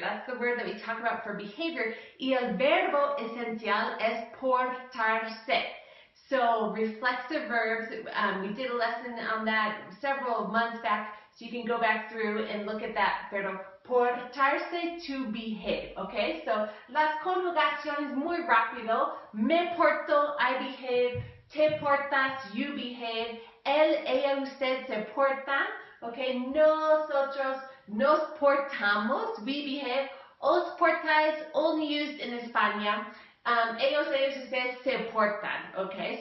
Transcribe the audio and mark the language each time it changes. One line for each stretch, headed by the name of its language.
English: That's the word that we talk about for behavior.
Spanish: Y el verbo esencial es portarse.
English: So, reflexive verbs, we did a lesson on that several months back, so you can go back through and look at that.
Spanish: Pero portarse,
English: to behave,
Spanish: okay? So, las conjugaciones muy rápido. Me porto,
English: I behave.
Spanish: Te portas,
English: you behave.
Spanish: Él, ella, usted se porta, okay? Nosotros nos portamos,
English: we behave.
Spanish: Os portáis,
English: only used in
Spanish: España. Ellos, ustedes se portan, okay?